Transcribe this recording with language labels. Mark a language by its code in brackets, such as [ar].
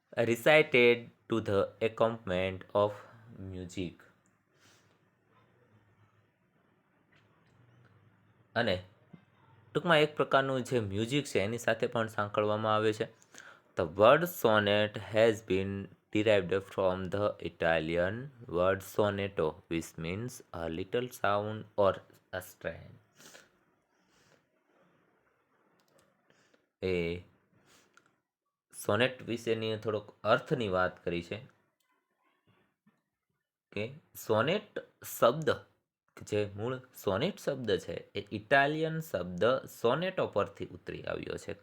[en] Recited to the accompaniment of music. [gu] અને ટૂંકમાં એક પ્રકારનું જે મ્યુઝિક છે એની સાથે પણ સાંકળવામાં આવે છે. [en] The word sonnet has been derived from the Italian word sonetto, which means a little sound or a strain. [gu] A sonnet વિશેની થોડોક અર્થની વાત કરી છે કે સોનેટ શબ્દ, જે મૂળ સોનેટ શબ્દ છે એ ઇટાલિયન શબ્દ સોનેટો પરથી ઉતરી આવ્યો છે.